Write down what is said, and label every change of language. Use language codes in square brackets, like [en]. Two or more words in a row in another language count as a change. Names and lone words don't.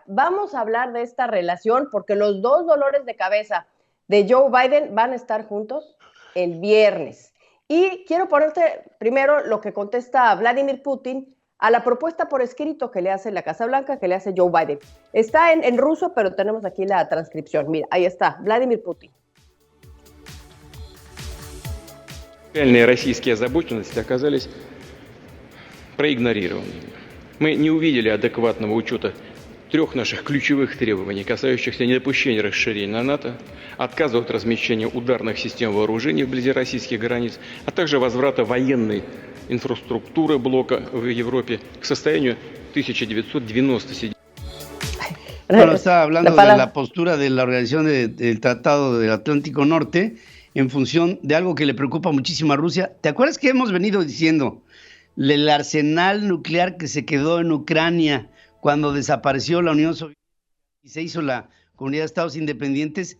[es] Vamos a hablar de esta relación porque los dos dolores de cabeza de Joe Biden van a estar juntos el viernes. Y quiero ponerte primero lo que contesta Vladimir Putin a la propuesta por escrito que le hace la Casa Blanca, que le hace Joe Biden. Está en ruso, pero tenemos aquí la transcripción. Mira, ahí está, Vladimir Putin. [ru] Реальные российские озабоченности оказались проигнорированы. Мы не увидели адекватного учета 3 наших ключевых требований, касающихся недопущения расширения на НАТО, отказа от размещения ударных систем вооружений вблизи российских границ, а также возврата военной инфраструктуры блока в Европе к состоянию 1997. [es] Bueno, estaba hablando de la postura de la Organización del Tratado del Atlántico Norte en función de algo que le preocupa muchísimo a Rusia. ¿Te acuerdas que hemos venido diciendo el arsenal nuclear que se quedó en Ucrania cuando desapareció la Unión Soviética y se hizo la Comunidad de Estados Independientes?